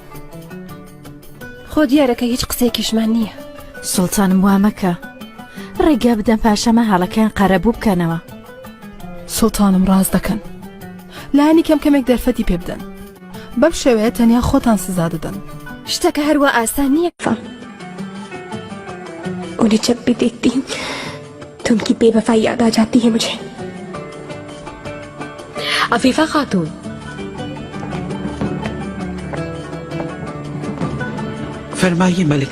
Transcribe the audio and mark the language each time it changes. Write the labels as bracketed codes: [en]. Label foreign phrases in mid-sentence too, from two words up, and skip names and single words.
[ckb] خۆ دیارەکە هیچ قسێکیشمان نییە. سوڵتانم وا مەکە، ڕێگە بدەن پاشەمە هەڵەکەیان قەرەبوو بکەنەوە. سوڵتانم ڕاز دەکەن، لایەنی کەمێک دەرفەتی پێ بدەن، بەم شێوەیە تەنیا خۆتان سزا دەدەن. شتەکە هەروە ئاسان نییە. [hi] उन्हें जब भी देखती हूँ तो उनकी बेवफाई याद आ जाती है मुझे। अफीफा खातून, फरमाइए मलिका।